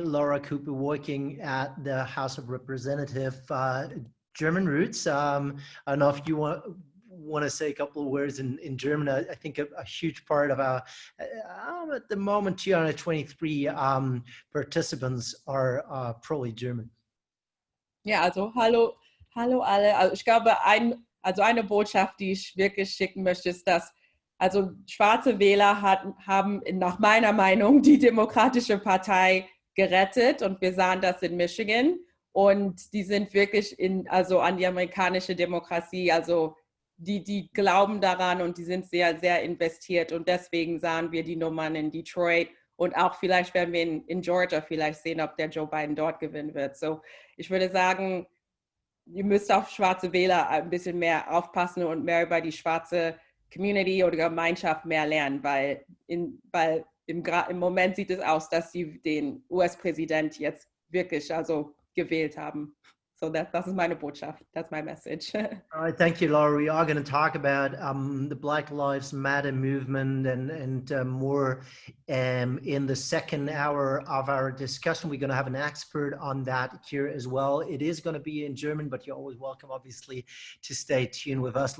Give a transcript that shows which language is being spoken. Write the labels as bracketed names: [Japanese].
[English] Laura Cooper, working at the House of Representatives, German roots. I don't know if you want to say a couple of words in German. I think a huge part of our, at the moment, 223 participants are probably German. [German] Ja, also hallo alle. Also ich glaube, eine Botschaft, die ich wirklich schicken möchte, ist, dass also schwarze Wähler haben nach meiner Meinung die Demokratische Partei gerettet, und wir sahen das in Michigan, und die sind wirklich also an die amerikanische Demokratie, also die glauben daran und die sind sehr, sehr investiert, und deswegen sahen wir die Nummern in Detroit. Und auch vielleicht werden wir in Georgia vielleicht sehen, ob der Joe Biden dort gewinnen wird. So, ich würde sagen, ihr müsst auf schwarze Wähler ein bisschen mehr aufpassen und mehr über die schwarze Community oder Gemeinschaft mehr lernen, weil im Moment sieht es aus, dass sie den US-Präsident jetzt wirklich also gewählt haben. So das ist meine Botschaft. [English] That's my message. All right, thank you, Laura. We are going to talk about the Black Lives Matter movement and more in the second hour of our discussion. We're going to have an expert on that here as well. It is going to be in German, but you're always welcome, obviously, to stay tuned with us.